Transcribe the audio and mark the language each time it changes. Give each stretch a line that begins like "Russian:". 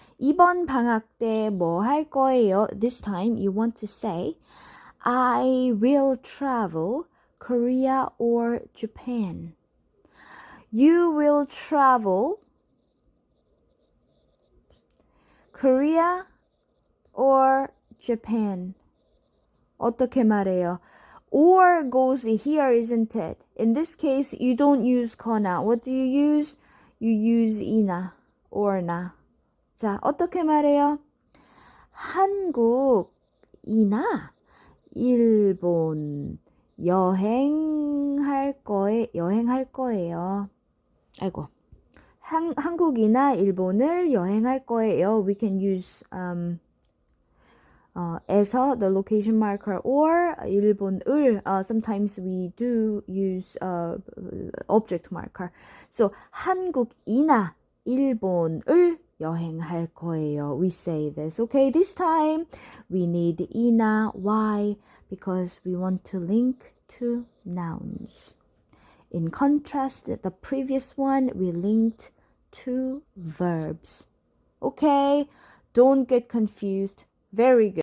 Korean: 이번 방학 때 뭐 할 거예요?
English: This time you want to say I will travel Korea or Japan. You will travel Korea or Japan.
Korean: 어떻게 말해요?
English: Or goes here, isn't it? In this case, you don't use 거나. What do you use? You use 이나, or나.
Korean: 자, 어떻게 말해요? 한국이나 일본 여행할 거예요. 아이고. 한국이나 일본을 여행할 거예요.
English: We can use 에서 the location marker or 일본을 sometimes we do use object marker.
Korean: So 한국이나 일본을 여행할 거예요.
English: We say this. Okay, this time we need 이나. Why? Because we want to link to nouns. In contrast, the previous one we linked to verbs. Okay, don't get confused. Very good.